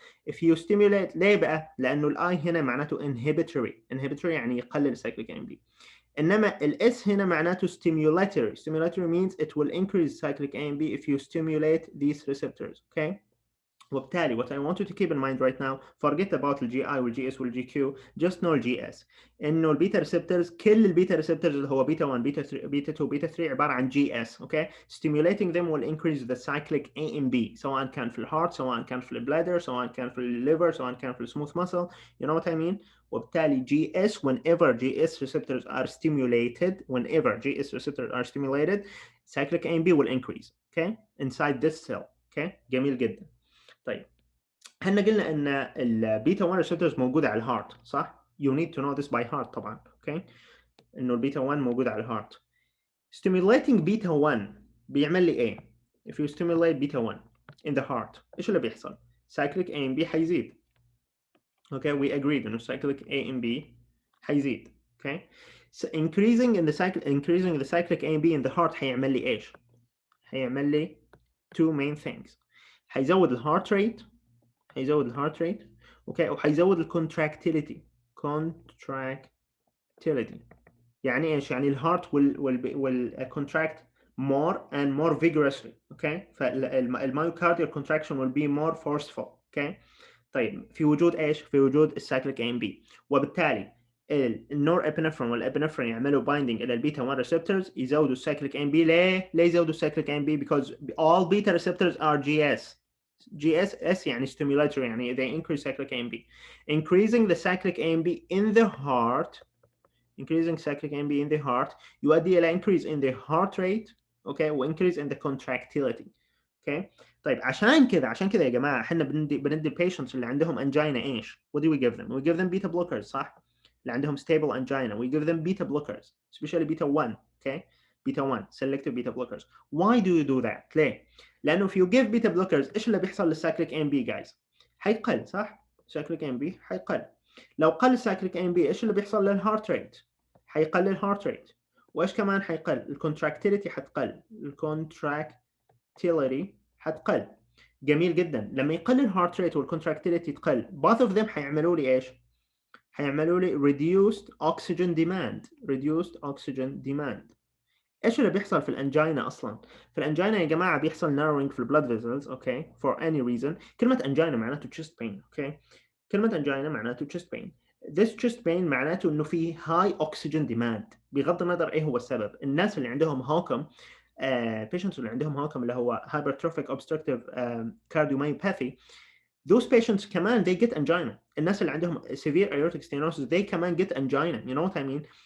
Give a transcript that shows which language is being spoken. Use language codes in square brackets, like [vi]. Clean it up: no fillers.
[en] If you stimulate [ar] ليه بقى؟ لأنه الآي هنا معناته inhibitory يعني يقلل cyclic AMP. إنما الS هنا معناته [en] stimulatory means it will increase cyclic AMP if you stimulate these receptors. Okay, [ar] وبالتالي [en] what I want you to keep in mind right now, forget about الجي I والجي S والجي Q, just know الجي S. [ar] انه البيتا ريسبتورز, كل البيتا ريسبتورز اللي هو بيتا 1 بيتا 3 بيتا 2 بيتا 3 عباره عن جي اس. اوكي, [en] stimulating them will increase the cyclic A and B, [ar] سواء كان في الهارت, سواء كان في البلادر, سواء كان في الليفر, سواء كان في السموث muscle, [en] you know what I mean. [ar] وبالتالي جي اس, [en] whenever GS receptors are stimulated, whenever GS receptors are stimulated, cyclic A and B will increase, okay, inside this cell. [ar] okay, جميل جدا. طيب احنا قلنا ان البيتا 1 ريسبتورز موجوده على الهارت, صح؟ [en] You need to know this by heart [ar] طبعا. اوكي, انه البيتا 1 موجوده على الهارت. [en] Stimulating beta 1 [ar] بيعمل لي ايه؟ [en] If you stimulate beta 1 in the heart, [ar] ايش اللي بيحصل؟ [en] cyclic A and B [ar] حيزيد. [en] Okay, we agreed انه cyclic A and B حيزيد. Okay, so increasing the cyclic A and B in the heart [ar] حيعمل لي ايش؟ حيعمل لي [en] two main things. [ar] حيزود الهارت ريت, هيزود الهارت ريت, اوكي, وهيزود الكونتراكتيليتي. [en] contractility [ar] يعني ايش؟ يعني الهارت [en] will contract more and more vigorously. Okay, فالمايوكارديال contraction will be more forceful. [ar] اوكي, طيب في وجود ايش؟ في وجود السايكليك ام بي, وبالتالي النور ابنفرين والابنفرين يعملوا بايندينج الى البيتا 1 ريسبتورز, يزودوا السايكليك ام بي. ليه يزودوا السايكليك ام بي؟ [en] because all beta receptors are GS. GS يعني stimulatory, يعني they increase cyclic AMP. Increasing the cyclic AMP in the heart, increasing cyclic AMP in the heart [ar] يؤدي إلى [en] increase in the heart rate, okay, و increase in the contractility. okay, [ar] طيب عشان كذا يا جماعة احنا بندي [en] patients اللي عندهم angina ايش؟ What do we give them? We give them beta blockers, [ar] صح؟ [en] اللي عندهم stable angina we give them beta blockers, especially beta 1. okay, beta 1 selective beta blockers. Why do you do that? [ar] ليه؟ لأنه [en] if you give beta blockers [ar] إيش اللي بيحصل للسايكليك ام بي guys؟ حيقل, صح؟ سايكليك ام بي حيقل. لو قل السايكليك ام بي إيش اللي بيحصل للهارت ريت؟ حيقل الهارت ريت. وإيش كمان حيقل؟ الكونتراكتيليتي حتقل. الكونتراكتيليتي حتقل. جميل جدا. لما يقل الهارت ريت والكونتراكتيليتي تقل, both of them حيعملوا لي إيش؟ حيعملوا لي reduced oxygen demand. [en] reduced oxygen demand. [ar] ايش اللي بيحصل في الانجينا اصلا؟ في الانجينا يا جماعه بيحصل narrowing في البلاد فيزلز. [en] Okay, for any reason. [ar] كلمه انجينا معناته chest pain. اوكي, كلمه انجينا معناته chest pain. [en] this chest pain [ar] معناته انه في [en] high oxygen demand, [ar] بغض النظر ايه هو السبب. الناس اللي عندهم هوكم, patients اللي عندهم هوكم اللي هو hypertrophic obstructive cardiomyopathy, those patients كمان [en] they get angina. [ar] الناس اللي عندهم [en] severe aortic stenosis they كمان get angina. you know what I mean.